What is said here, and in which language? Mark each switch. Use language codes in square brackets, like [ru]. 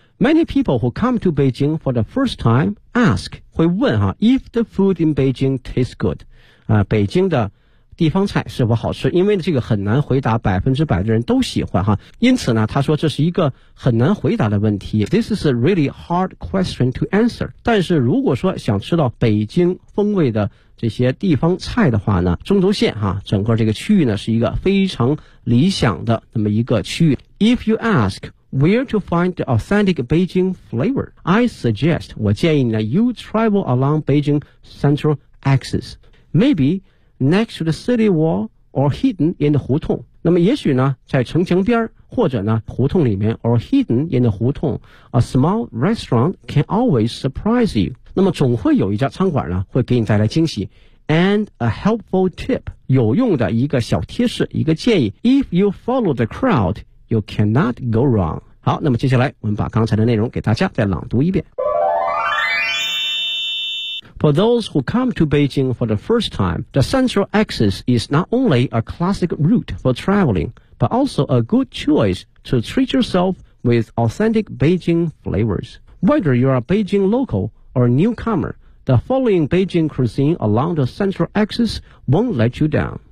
[en] Many people who come to Beijing for the first time ask, [zh] 会问哈 [en] if the food in Beijing tastes good, [zh] 北京的地方菜是否好吃，因为这个很难回答，百分之百的人都喜欢哈。因此呢他说这是一个很难回答的问题。 [en] This is a really hard question to answer. [zh] 但是如果说想吃到北京风味的这些地方菜的话呢，中轴线哈，整个这个区域呢是一个非常理想的那么一个区域。 [en] If you ask,Where to find the authentic Beijing flavor? I suggest, [zh] 我建议呢, [en] you travel along Beijing central axis. Maybe next to the city wall or hidden in the 胡同. [zh] 那么也许呢在城墙边或者呢胡同里面 [en] or hidden in the 胡同, a small restaurant can always surprise you. [zh] 那么总会有一家餐馆呢会给你带来惊喜。 [en] And a helpful tip, [zh] 有用的一个小贴士一个建议, [en] if you follow the crowd,You cannot go wrong. [zh] 好，那么接下来我们把刚才的内容给大家再朗读一遍。 [en] For those who come to Beijing for the first time, the central axis is not only a classic route for traveling, but also a good choice to treat yourself with authentic Beijing flavors. Whether you are a Beijing local or a newcomer, the following Beijing cuisine along the central axis won't let you down.